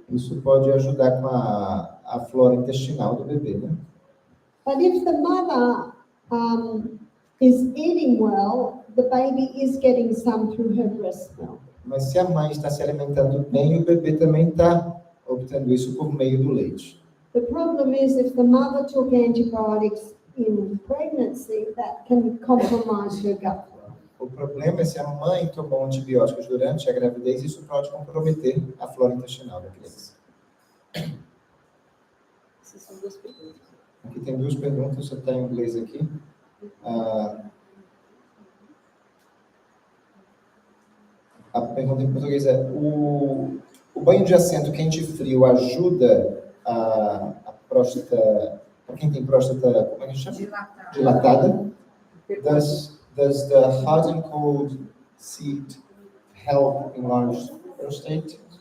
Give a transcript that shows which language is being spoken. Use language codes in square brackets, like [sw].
[pt] Isso pode ajudar com a flora intestinal do bebê, né? [en] But if the mother is eating well, the baby is getting some through her breast milk. [pt] Mas se a mãe está se alimentando bem, o bebê também está obtendo isso por meio do leite. [en] The problem is if the mother took antibiotics in pregnancy, that can compromise her gut flora. [pt] O problema é se a mãe tomou antibióticos durante a gravidez, isso pode comprometer a flora intestinal da criança. Essas são duas perguntas. Aqui tem duas perguntas, só está em inglês aqui. A pergunta em português é: o banho de assento quente e frio ajuda a próstata, para quem tem próstata, como é que chama? Dilatada. [en] Does the hot and cold seat help enlarge prostate?